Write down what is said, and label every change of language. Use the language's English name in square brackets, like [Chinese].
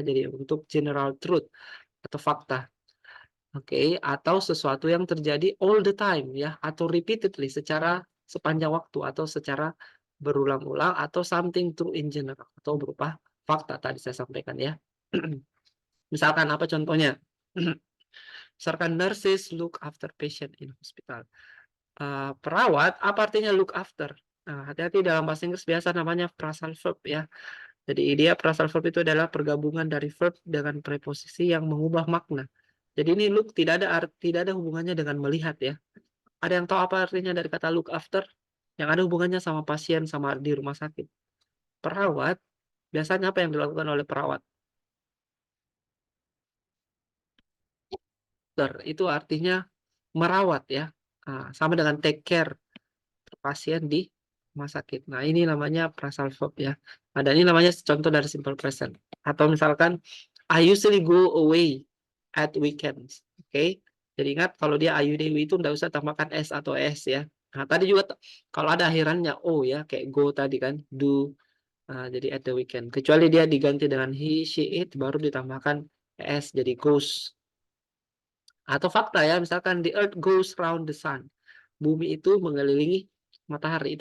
[Indonesian] Jadi untuk general truth atau fakta. Oke, atau sesuatu yang terjadi [English] all the time [Indonesian] ya atau [English] repeatedly [Indonesian] secara sepanjang waktu atau secara berulang-ulang atau [English] something true in general [Indonesian] atau berupa fakta tadi saya sampaikan ya. Misalkan apa contohnya? Misalkan [English] nurses look after patient in hospital. [Indonesian] Perawat, apa artinya look after? Nah, hati-hati dalam bahasa Inggris biasa namanya phrasal verb ya. Jadi dia phrasal verb itu adalah pergabungan dari verb dengan preposisi yang mengubah makna. Jadi ini look tidak ada hubungannya dengan melihat ya. Ada yang tahu apa artinya dari kata look after? Yang ada hubungannya sama pasien sama di rumah sakit. Perawat, biasanya apa yang dilakukan oleh perawat? Itu artinya merawat ya. Sama dengan [English] take care. [Indonesian] pasien di rumah sakit. Nah, ini namanya phrasal verb ya. Nah, dan ini namanya contoh dari simple present. Atau misalkan, [English] I usually go away at weekends. Oke. [Indonesian] Jadi ingat kalau dia Ayu Dewi itu nggak usah tambahkan S atau S ya. Nah, tadi juga kalau ada akhirannya O ya, kayak go tadi kan, do. Nah, jadi [English] at the weekend. [Indonesian] Kecuali dia diganti dengan he, she, it, baru ditambahkan S jadi goes. Atau fakta ya, misalkan [English] the earth goes round the sun. [Indonesian] Bumi itu mengelilingi matahari.